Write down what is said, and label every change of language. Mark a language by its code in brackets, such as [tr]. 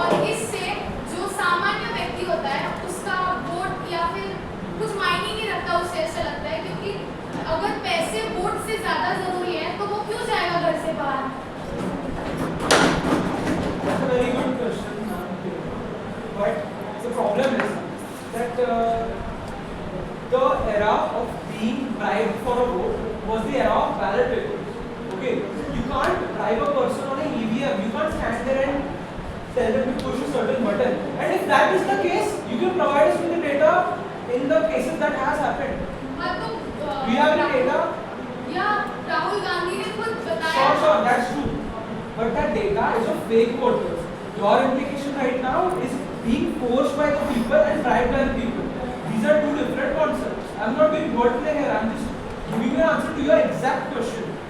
[hi] इससे जो सामान्य व्यक्ति होता है उसका वोट या फिर कुछ मायने नहीं रखता, उसे ऐसा लगता है क्योंकि अगर पैसे वोट से ज्यादा जरूरी है तो वो क्यों जाएगा घर से बाहर? [en] That's a very good question. But the problem is that the era of being bribed for a vote was the era of ballot papers. Okay, you can't bribe a person on an EVM. You can't stand there and tell them to push a certain button. And if that is the case, you can provide us with the data in the cases that has happened. Do you have any data? [hi] या राहुल गांधी ने खुद बताया। [en] Sure, that's true. But that data is of fake voters. Your implication right now is being forced by the people and bribed by the people. These are two different concepts. I'm not doing wordplay here. I'm just giving you an answer to your exact question.